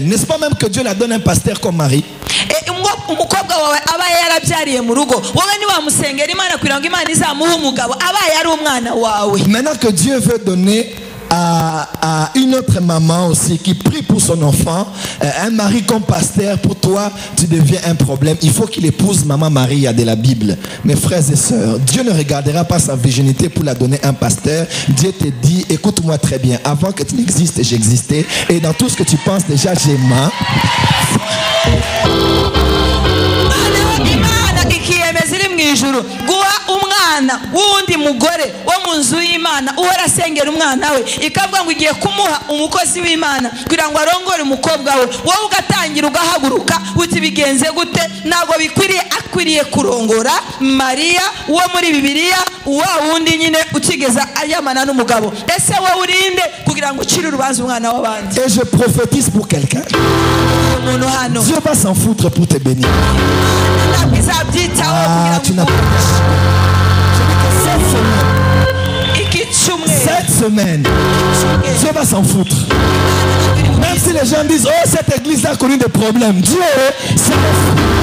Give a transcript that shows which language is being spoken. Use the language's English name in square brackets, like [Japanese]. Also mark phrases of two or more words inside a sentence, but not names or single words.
[French] N'est-ce pas même que Dieu la donne un pasteur comme mari? Maintenant que Dieu veut donner à une autre maman aussi qui prie pour son enfant, un mari comme pasteur, pour toi, tu deviens un problème. Il faut qu'il épouse Maman Maria de la Bible. Mes frères et sœurs, Dieu ne regardera pas sa virginité pour la donner à un pasteur. Dieu te dit, écoute-moi très bien, avant que tu n'existes, j'existais. Et dans tout ce que tu penses déjà, j'aime. [Kinyarwanda] umwana wundi mugore wo munzu y'Imana uhora asengera umwana we ikavuga ngo igiye kumuha umukozi w'Imana kugira ngo arongore umukobwa we wowe ugatangira ugahaguruka uti bigenze gute nago bikwiriye akwiriye kurongora Maria wo muri Bibiliya wa wundi nyine utigeza ayamana n'umugabo ese wowe urinde kugira ngo ucire urubanza umwana w'abandi. [French] Et je prophétise pour quelqu'un. Dieu va s'en foutre pour te bénir. Ah, tu n'as pas cette semaine, Dieu va s'en foutre. Même si les gens disent, oh, cette église a connu des problèmes, Dieu s'en fout.